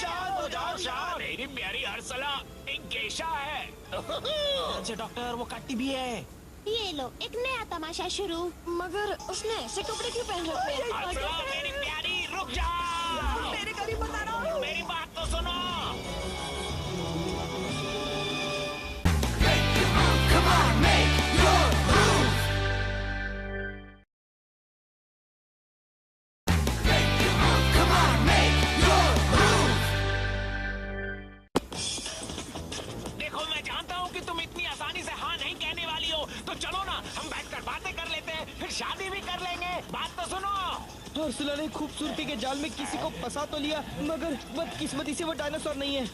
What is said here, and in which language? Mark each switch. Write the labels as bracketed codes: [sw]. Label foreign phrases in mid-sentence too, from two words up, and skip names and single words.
[hi] शांत हो जाओ, शांत। मेरी प्यारी अर्सला एक गेशा है। अच्छा डॉक्टर, वो काटी भी है। ये लो, एक नया तमाशा शुरू। मगर उसने ऐसे कपड़े क्यों पहन रखे हैं? अर्सला मेरी प्यारी, रुक जाओ। मेरे करीब बता रहा हूँ। मेरी बात तो सुनो। [en] Come on, make your move. Make your move. Come on, make your move. [hi] देखो, मैं जानता हूँ कि तुम इतनी आसानी से हाँ नहीं कहने वाली हो, तो चलो ना हम बैठकर बातें कर लेते हैं, फिर शादी भी कर लेंगे। बात तो सुनो। अर्सला ने खूबसूरती के जाल में किसी को फंसा तो लिया, मगर बदकिस्मती से वो डायनासोर नहीं है।